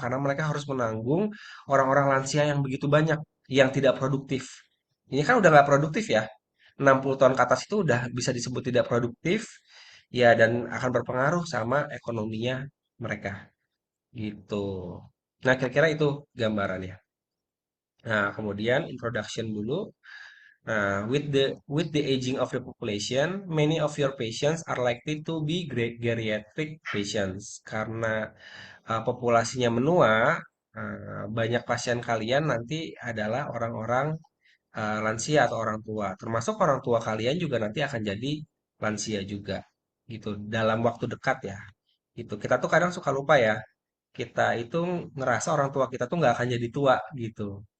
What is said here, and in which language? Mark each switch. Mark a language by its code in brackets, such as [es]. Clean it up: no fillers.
[id] Karena mereka harus menanggung orang-orang lansia yang begitu banyak, yang tidak produktif. Ini kan udah nggak produktif ya. 60 tahun ke atas itu udah bisa disebut tidak produktif, ya dan akan berpengaruh sama ekonominya mereka. Gitu. Nah, kira-kira itu gambarannya. Nah, kemudian introduction dulu. [en] Nah, with the aging of the population, many of your patients are likely to be geriatric patients. [id] Karena populasinya menua, banyak pasien kalian nanti adalah orang-orang lansia atau orang tua. Termasuk orang tua kalian juga nanti akan jadi lansia juga gitu dalam waktu dekat ya. Gitu. Kita tuh kadang suka lupa ya. Kita itu ngerasa orang tua kita tuh nggak akan jadi tua gitu.